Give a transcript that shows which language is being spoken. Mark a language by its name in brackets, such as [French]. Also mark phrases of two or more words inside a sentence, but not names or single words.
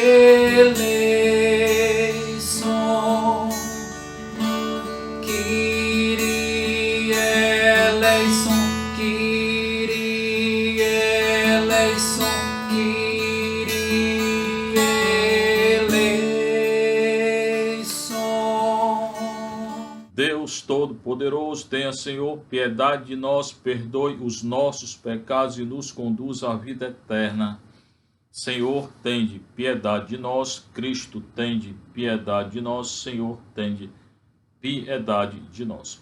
[Greek] eleison, Kyrie eleison, Kyrie eleison, Kyrie eleison. [Portuguese] Deus Todo-Poderoso, tenha, Senhor, piedade de nós, perdoe os nossos pecados e nos conduz à vida eterna. Senhor, tende piedade de nós. Cristo, tende piedade de nós. Senhor, tende piedade de nós.